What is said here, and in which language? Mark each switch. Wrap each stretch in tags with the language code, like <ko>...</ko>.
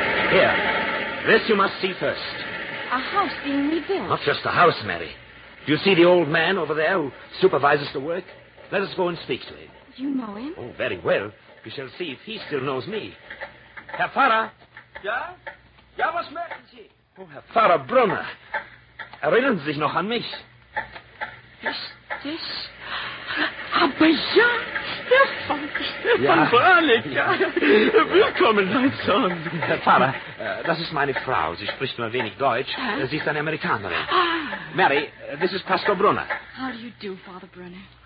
<en>Here. This you must see first. A house being rebuilt. Not just a house, Mary. Do you see the old man over there who supervises the work? Let us go and speak to him. You know him? Oh, very well. We shall see if he still knows me.</en> <de>Herr Pfarrer. Ja? Ja, was möchten Sie? Oh, Herr Pfarrer Brunner. Erinnern Sie sich noch an mich? Ist das... Aber ja, Stefan Brannock, ja. Willkommen, mein Sohn. Herr Pfarrer, das ist meine Frau. Sie spricht nur wenig Deutsch. Sie ist eine Amerikanerin.</de> <en>Mary, this is Pastor Brunner. How do you do, Father Brunner?</en>